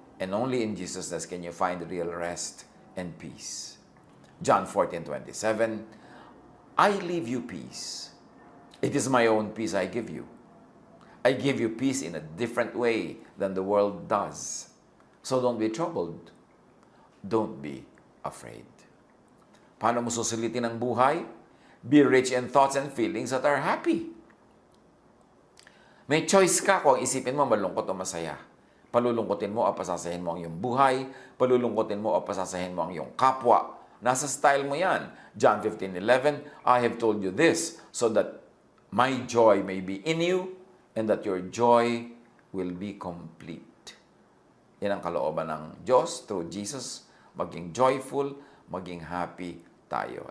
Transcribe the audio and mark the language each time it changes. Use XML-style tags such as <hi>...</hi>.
<en>And only in Jesusness can you find real rest and peace. John 14:27, I leave you peace. It is my own peace I give you. I give you peace in a different way than the world does. So don't be troubled. Don't be afraid.</en> <tl>Paano mo susulitin ang buhay?</tl> <en>Be rich in thoughts and feelings that are happy.</en> <tl>May choice ka kung isipin mo malungkot o masaya. Palulungkotin mo o pasasahin mo ang iyong buhay. Palulungkotin mo o pasasahin mo ang iyong kapwa. Nasa style mo yan.</tl> <en>John 15:11, I have told you this so that my joy may be in you and that your joy will be complete.</en> <tl>Yan ang kalooban ng Diyos</tl> <en>through Jesus.</en> <tl>Maging joyful, maging happy tayo.</tl>